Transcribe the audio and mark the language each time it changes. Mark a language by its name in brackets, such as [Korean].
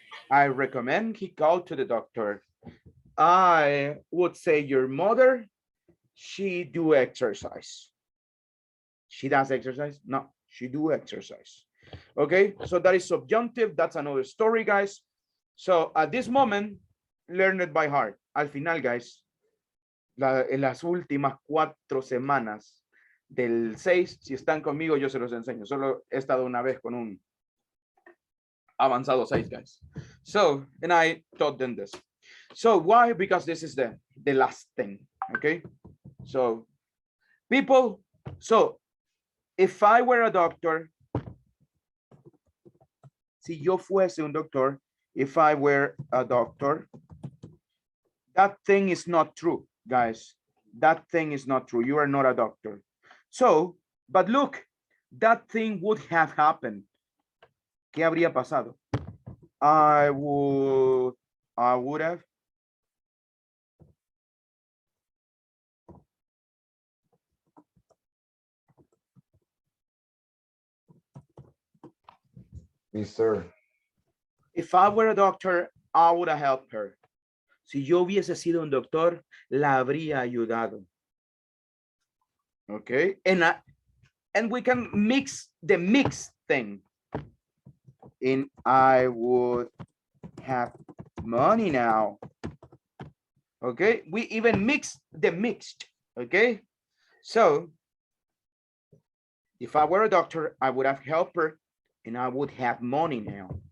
[English] I recommend he go to the doctor. I would say your mother, she do exercise. She does exercise? No, she do exercise. Okay, so that is subjunctive. That's another story, guys. So at this moment, learn it by heart. [Spanish] Al final, guys, en las últimas 4 semanas del 6, si están conmigo, yo se los enseño. Solo he estado una vez con un avanzado 6, guys. [English] So, and I taught them this. So why? Because this is the last thing, okay? So, people, so if I were a doctor, [Spanish] si yo fuese un doctor, [English] if I were a doctor, that thing is not true, guys. That thing is not true. You are not a doctor. So, but look, that thing would have happened. [Spanish] ¿Qué habría pasado? [English] I would have. Mister, If I were a doctor, I would have helped her. [Spanish] Si yo hubiese sido un doctor, la habría ayudado. [English] Okay, and we can mix the mixed thing. In I would have money now. Okay, we even mix the mixed. Okay, so if I were a doctor, I would have helped her and I would have money now.